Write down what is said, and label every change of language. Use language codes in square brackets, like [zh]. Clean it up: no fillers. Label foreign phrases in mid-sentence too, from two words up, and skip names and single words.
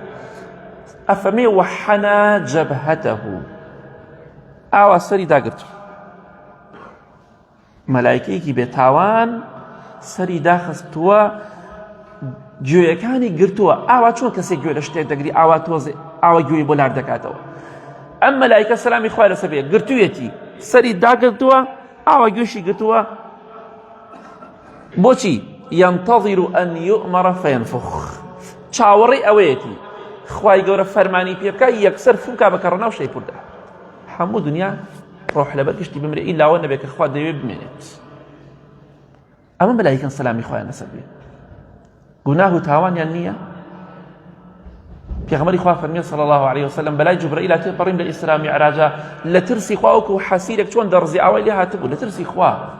[ckb] ئەفەرمێ [ar] وەحەنا جەبهەتەه، [ckb] ئاوا سەری داگرت، مەلایکەیەکی بێتاوان سەری داخستووە گوێیەکانی گرتووە، ئاوا چۆن کەسێک گوێ لە شتێک دەگری ئاوا تۆزێ ئاوا گوێی بۆ لار دەکاتەوە. ئەم مەلایکە سەلامی خوای لەسەر بێ گرتوویەتی سەری داگرتووە ئاوا گوێشی گرتووە، بۆچی؟ [ar] ينتظر أن يؤمر فينفخ، [ckb] چاوەڕێی ئەوەیەتی خوای گەورە فەرمانی پێ بکە یەکسەر فوو بکا بە کەڕەنا و شەیپوردا، هەموو دنیا ڕۆح لەبەر گشتی بمرێ ئیلاوە نەبێت کە خوا دەوێ بمێنێت. ئەمە مەلایکەن سەلامی خوایان لەسەر بێ گوناه و تاوانیان نییە، پێغەمبەری خوا فەرمیێ [ar] صلی الله عليه وسلم [ckb] بەلای جوبرەئیل تێپەڕیم لە ئیسرا میعراجە لە ترسی خوا وەکو حەسیرێک چۆن دەڕزی ئاوای لێ هاتبوو لە ترسی خوا.